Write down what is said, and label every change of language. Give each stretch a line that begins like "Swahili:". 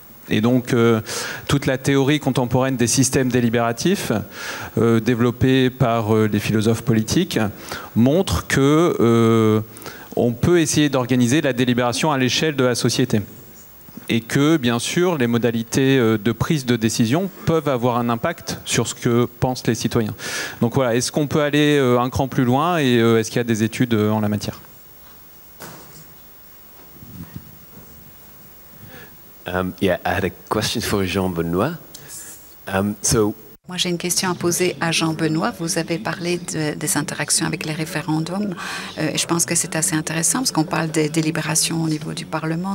French: Et donc, toute la théorie contemporaine des systèmes délibératifs, développée par les philosophes politiques, montre que on peut essayer d'organiser la délibération à l'échelle de la société. Et que, bien sûr, les modalités de prise de décision peuvent avoir un impact sur ce que pensent les citoyens. Donc voilà, est-ce qu'on peut aller un cran plus loin, et est-ce qu'il y a des études en la matière?
English: Yeah, I had a question for Jean-Benoît.
French: Moi, j'ai une question à poser à Jean-Benoît. Vous avez parlé des interactions avec les référendums. Je pense que c'est assez intéressant parce qu'on parle des délibérations au niveau du Parlement.